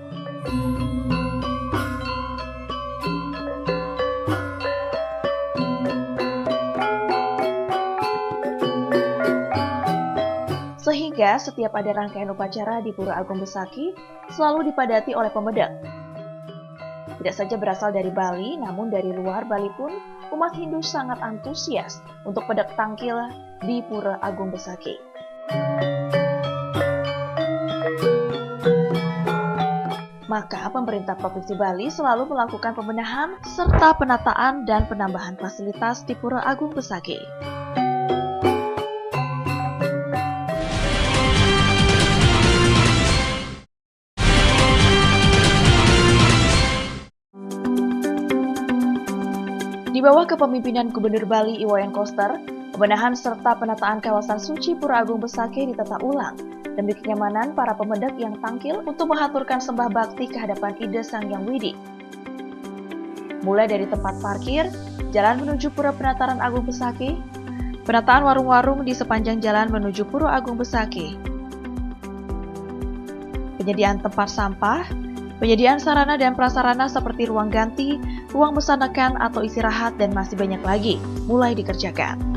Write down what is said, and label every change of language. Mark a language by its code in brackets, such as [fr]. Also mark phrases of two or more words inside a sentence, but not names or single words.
[id] Sehingga setiap ada rangkaian upacara di Pura Agung Besaki selalu dipadati oleh pemedek. Tidak saja berasal dari Bali, namun dari luar Bali pun umat Hindu sangat antusias untuk [ban] pedek tangkil [id] di Pura Agung Besaki. Maka pemerintah Provinsi Bali selalu melakukan pembenahan serta penataan dan penambahan fasilitas di Pura Agung Besaki. Di bawah kepemimpinan Gubernur Bali Iwayan Koster, pembenahan serta penataan kawasan suci Pura Agung Besaki ditata ulang demi kenyamanan para pemedek yang tangkil untuk mengaturkan sembah bakti kehadapan Ide Sang Hyang Widi. Mulai dari tempat parkir, jalan menuju Pura Penataran Agung Besaki, penataan warung-warung di sepanjang jalan menuju Pura Agung Besaki, penyediaan tempat sampah, penyediaan sarana dan prasarana seperti ruang ganti, ruang pesanekan atau istirahat, dan masih banyak lagi mulai dikerjakan.